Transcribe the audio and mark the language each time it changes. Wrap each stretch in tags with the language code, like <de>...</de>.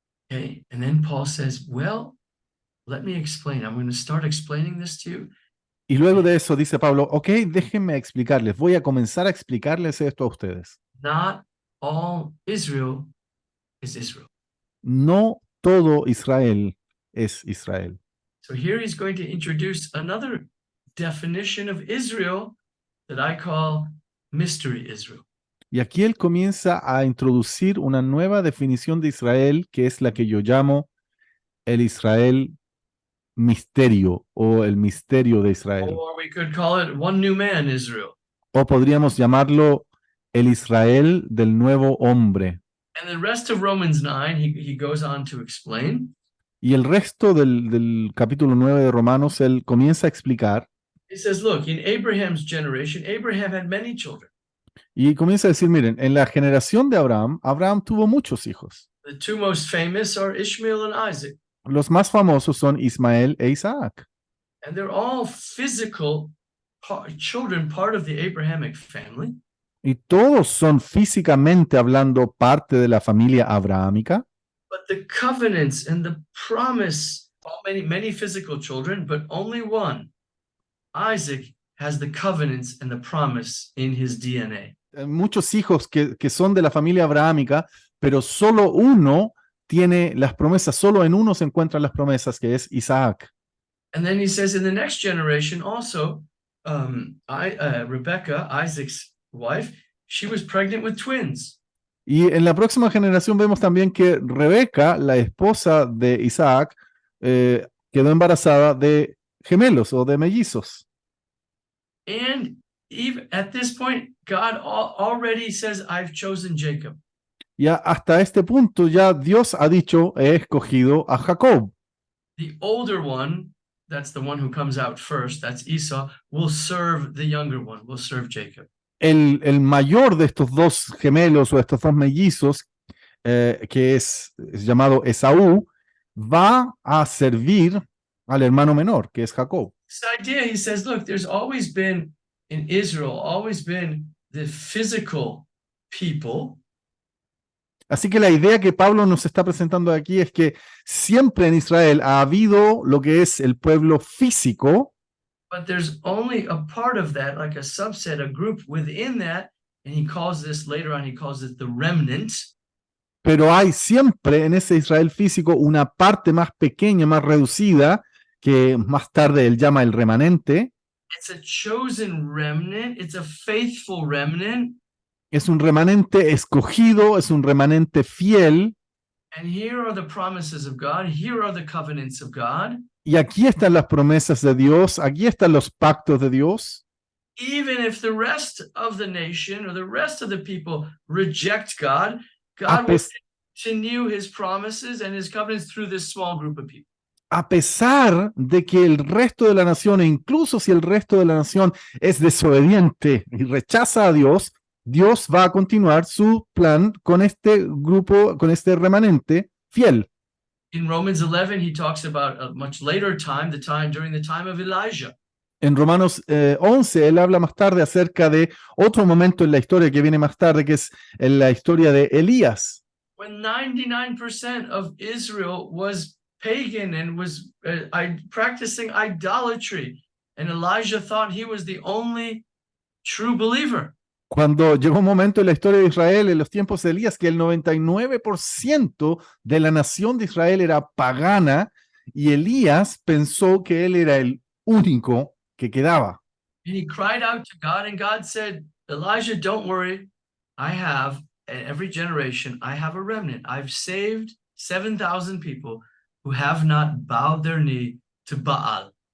<en>Okay, and then Paul says, well, let me explain. I'm going to start explaining this to you.</en> <es>Y luego de eso dice Pablo, ok, déjenme explicarles, voy a comenzar a explicarles esto a ustedes.</es> <en>Not all Israel is Israel.</en> <es>No todo Israel es Israel.</es> <en>So here he's going to introduce another definition of Israel that I call mystery Israel.</en> <es>Y aquí él comienza a introducir una nueva definición de Israel, que es la que yo llamo el Israel misterio o el misterio de Israel.</es> <en>Or we could call it one new man Israel.</en> <es>O podríamos llamarlo el Israel del nuevo hombre.</es> <en>And the rest of Romans 9, he goes on to explain.</en> <es>Y el resto del capítulo 9 de Romanos, él comienza a explicar.</es> <en>He says, look, in Abraham's generation, Abraham had many children.</en> <es>Y comienza a decir, miren, en la generación de Abraham, Abraham tuvo muchos hijos.</es> <en>The two most famous are Ishmael and Isaac.</en> <es>Los más famosos son Ismael e Isaac.</es> <en>And they're all physical children, part of the Abrahamic family.</en> <es>Y todos son físicamente hablando parte de la familia abrahámica.</es> <en>But the covenants and the promise, many physical children, but only one, Isaac, has the covenants and the promise in his DNA.</en> <es>Muchos hijos que son de la familia abrahámica, pero solo uno tiene las promesas, solo en uno se encuentran las promesas, que es Isaac.</es> <en>And then he says in the next generation also, Rebecca, Isaac's wife, she was pregnant with twins.</en> <es>Y en la próxima generación vemos también que Rebeca, la esposa de Isaac, quedó embarazada de gemelos o de mellizos.</es> <en>And even at this point, God already says, I've chosen Jacob.</en> <es>Ya hasta este punto ya Dios ha dicho, he escogido a Jacob.</es> <en>The older one, that's the one who comes out first, that's Esau, will serve the younger one, will serve Jacob.</en> <es>El mayor de estos dos gemelos o estos dos mellizos, que es llamado Esaú, va a servir al hermano menor, que es Jacob.</es> <en>This idea, he says, look, there's always been in Israel, always been the physical people.</en> <es>Así que la idea que Pablo nos está presentando aquí es que siempre en Israel ha habido lo que es el pueblo físico,</es> <en>but there's only a part of that, like a subset, a group within that, and he calls this, later on, he calls it the remnant.</en> <es>Pero hay siempre en ese Israel físico una parte más pequeña, más reducida, que más tarde él llama el remanente.</es> <en>It's a chosen remnant, it's a faithful remnant.</en> <es>Es un remanente escogido, es un remanente fiel.</es> <en>And here are the promises of God, here are the covenants of God.</en> <es>Y aquí están las promesas de Dios, aquí están los pactos de Dios.</es> <en>Even if the rest of the nation or the rest of the people reject God, God will continue his promises and his covenants through this small group of people.</en> <es>A pesar de que el resto de la nación, e incluso si el resto de la nación es desobediente y rechaza a Dios, Dios va a continuar su plan con este grupo, con este remanente fiel.</es> <en>In Romans 11, he talks about a much later time, during the time of Elijah.</en> <es>En Romanos 11, él habla más tarde acerca de otro momento en la historia que viene más tarde, que es en la historia de Elías,</es> <en>When 99% of Israel was pagan and was practicing idolatry, and Elijah thought he was the only true believer.</en> <es>cuando llegó un momento en la historia de Israel, en los tiempos de Elías, que el 99% de la nación de Israel era pagana, y Elías pensó que él era el único que quedaba.</es> <en>And he cried out to God, and God said, Elijah, don't worry. I have, in every generation, I have a remnant. I've saved 7,000 people who have not bowed their knee to Baal.</en>